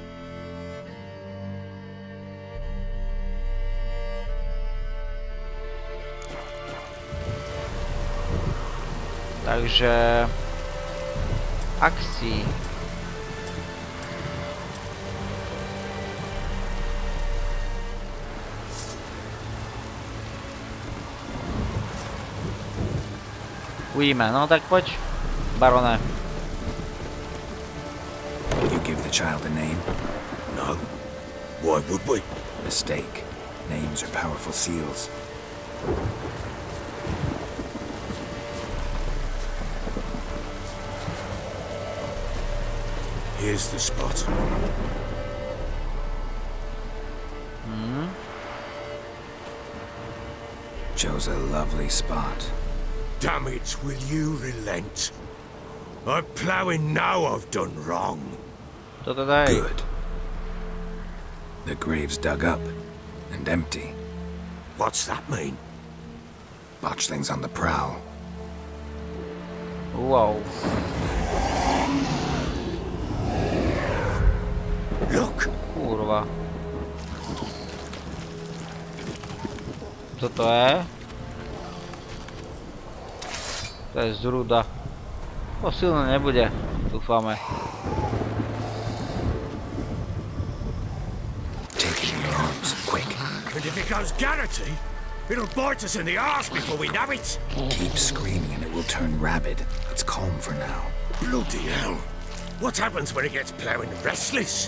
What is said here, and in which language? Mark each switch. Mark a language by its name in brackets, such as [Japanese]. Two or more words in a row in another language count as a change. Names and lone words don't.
[Slovak] Takže akcí. Uvidíme, no tak poď, barone. [English] You give the child a name? No. Why would we? Mistake. Names are powerful seals. Here's the spot. Chose a lovely spot. Damn it, will you relent? I'm ploughing now I've done wrong. [Slovak] Toto daj. [English] Good. The grave's dug up and empty. What's that mean? Botchling's on the prowl. Wow. Look! [Slovak] Kurva. [Czech] Co to je? [Slovak] To je zrúda. To silné nebude, dúfame. [English] Take it in your arms, quick. And if it goes Garrity, it'll bite us in the arse before we know it. Keep screaming and it will turn rabid. Let's calm for now. Bloody hell. What happens when it gets ploughing restless?